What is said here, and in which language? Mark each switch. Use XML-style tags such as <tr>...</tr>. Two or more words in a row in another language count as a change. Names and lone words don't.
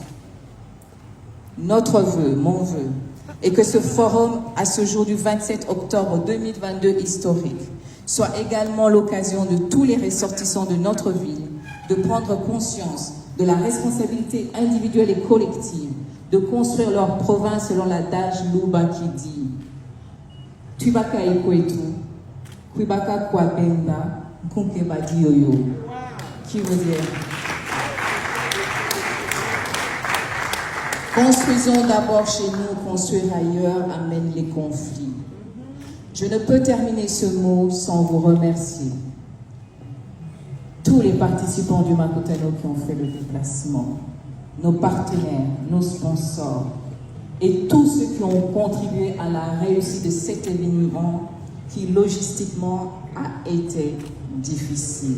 <fr>Notre vœu, mon vœu, est que ce forum, à ce jour du 27 octobre 2022 historique, soit également l'occasion de tous les ressortissants de notre ville de prendre conscience de la responsabilité individuelle et collective de construire leur province selon l'adage Luba qui dit «</fr> <lua>Tubaka ikwetu, kwibaka kwa benda, kunke badi yoyo</lua> <fr>» qui veut dire « Construisons d'abord chez nous, construire ailleurs amène les conflits ». Je ne peux terminer ce mot sans vous remercier. Tous les participants du Makutano qui ont fait le déplacement, nos partenaires, nos sponsors et tous ceux qui ont contribué à la réussite de cet événement qui logistiquement a été difficile.</fr>